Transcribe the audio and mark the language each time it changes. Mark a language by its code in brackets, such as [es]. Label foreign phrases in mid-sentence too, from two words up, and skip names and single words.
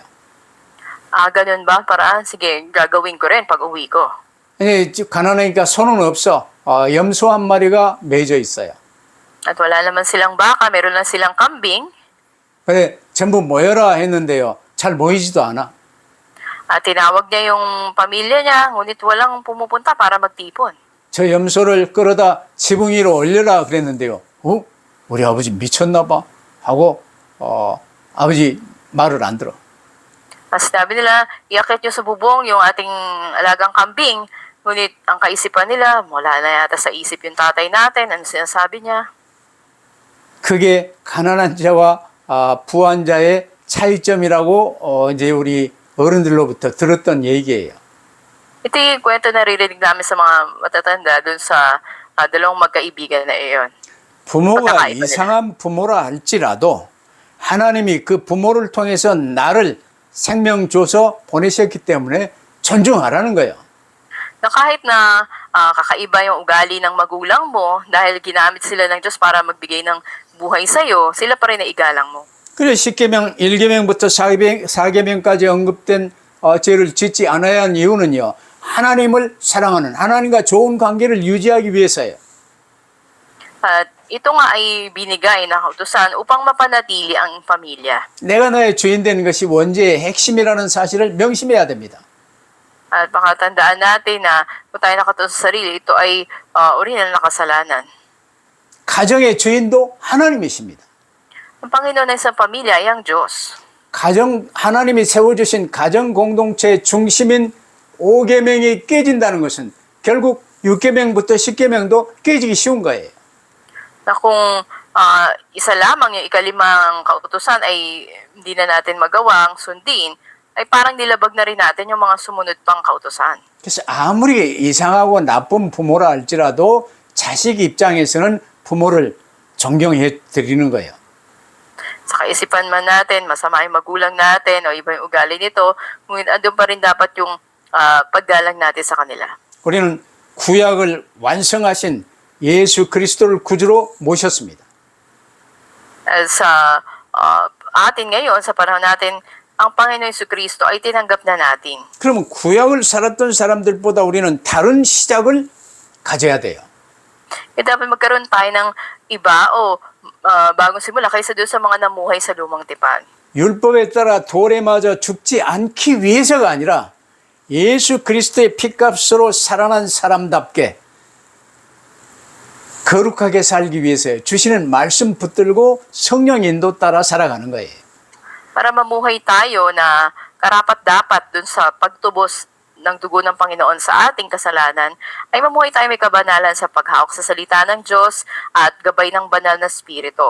[tl] Ganun ba? Paraan, sige, gagawin ko rin pag uwi ko. [ko] 가난하니까 손은 없어. 염소 한 마리가 매져 있어요. [tl] At wala naman silang baka, meron lang silang kambing. [ko] 그래 전부 모여라 했는데요. 잘 모이지도 않아. [tl] At tinawag niya yung pamilya niya, ngunit walang pumupunta para magtipon. [ko] 저 염소를 끌어다 지붕 위로 올려라 그랬는데요. 우리 아버지 미쳤나 봐 하고 아버지 말을 안 들어. [tl] At sabi nila, iakit niyo sa bubong yung ating alagang kambing. Ngunit ang kaisipan nila, wala na yata sa isip yung tatay natin. Ano sinasabi niya? [ko] 그게 가난한 자와 부한 자의 차이점이라고 이제 우리 어른들로부터 들었던 얘기예요. [tl] Ito yung kwento na naririnig namin sa mga matatanda dun sa dalawang magkaibigan na iyon. [ko] 부모가 이상한 부모라 할지라도 하나님이 그 부모를 통해서 나를 생명 줘서 보내셨기 때문에 존중하라는 거예요. [tl] Na kahit na kakaiba yung ugali ng magulang mo, dahil ginamit sila ng Diyos para magbigay ng buhay sa'yo, sila pa rin na igalang mo. [ko] 그래 10계명 1계명부터 4계명까지 언급된 죄를 짓지 않아야 하는 이유는요. 하나님을 사랑하는 하나님과 좋은 관계를 유지하기 위해서예요. [tl] At ito nga ay binigay na kautusan upang mapanatili ang pamilya. [ko] 내가 너의 주인 되는 것이 원죄의 핵심이라는 사실을 명심해야 됩니다. [tl] At baka tandaan natin na kung tayo nakatuon sa sarili, ito ay orihinal na kasalanan. [ko] 가정의 주인도 하나님이십니다. [tl] Ang Panginoon ng isang pamilya ay ang Diyos. [ko] 가정 하나님이 세워주신 가정 공동체의 중심인 5계명이 깨진다는 것은 결국 6계명부터 10계명도 깨지기 쉬운 거예요. [tl] Na kung isa lamang yung ikalimang kautusan ay hindi na natin magawang sundin, ay parang nilabag na rin natin yung mga sumunod pang kautusan. [ko] 그래서 아무리 이상하고 나쁜 부모라 할지라도 자식 입장에서는 부모를 존경해 드리는 거예요. [tl] Sa kaisipan man natin, masama yung magulang natin o iba yung ugali nito, ngunit andun pa rin dapat yung paggalang natin sa kanila. [ko] 우리는 구약을 완성하신 예수 그리스도를 구주로 모셨습니다. [tl] Sa atin ngayon, sa panahon natin, ang Panginoon Jesucristo ay tinanggap na natin. [ko] 그러면 구약을 살았던 사람들보다 우리는 다른 시작을 가져야 돼요. [tl] E dapat magkaroon tayo ng iba o bagong simula kaysa doon sa mga namuhay sa lumang tipan. [ko] 율법에 따라 돌에 맞아 죽지 않기 위해서가 아니라 예수 그리스도의 피값으로 살아난 사람답게 거룩하게 살기 위해서 주시는 말씀 붙들고 성령 인도 따라 살아가는 거예요. [tl] Para mamuhay tayo na karapat-dapat dun sa pagtubos ng dugo ng Panginoon sa ating kasalanan, ay mamuhay tayo may kabanalan sa paghawak sa salita ng Diyos at gabay ng banal na spirito.